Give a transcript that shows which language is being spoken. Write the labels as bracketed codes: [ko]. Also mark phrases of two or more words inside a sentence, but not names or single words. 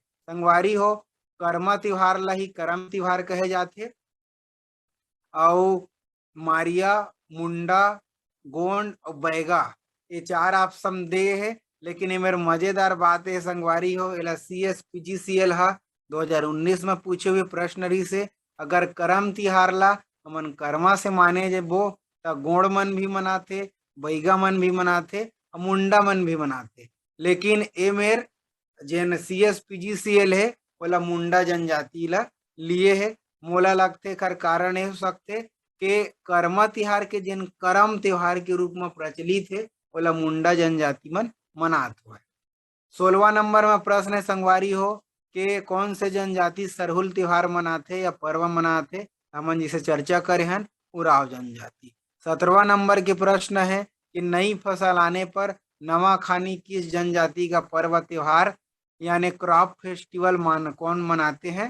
[hne] संगवारी हो कर्मा त्योहार ला ही करम त्योहार कहे जाते, और मारिया, मुंडा, गोंड और बैगा ये चार ऑप्शन दे है। लेकिन ये मेरे मजेदार बात है संगवारी हो, एला CSPGCL हा 2019 में पूछे हुए प्रश्न रही से अगर करम तिहार ला हमन कर्मा से माने जे बो त गोंड मन भी मनाथे, बैगा मन भी मनाथे और मुंडा मन भी मनाथे। लेकिन ए मेर जेन CSPGCL है ओला मुंडा जनजाति ला लिए है। मोला लगथे कर कारण ये हो सकते कि कर्मा तिहार के जिन करम त्योहार के रूप में प्रचलित है ओला मुंडा जनजाति मन मनात हुआ। 16वां नंबर में प्रश्न है संगवारी हो कि कौन से जनजाति सरहुल त्योहार मनाथे या पर्व मनाथे? हमन जिसे चर्चा करे हन उराव जनजाति। 17वां नंबर के प्रश्न है कि नई फसल आने पर नवा खानी किस जनजाति का पर्व त्योहार यानी [en] crop festival [hne] कौन मनाते हैं?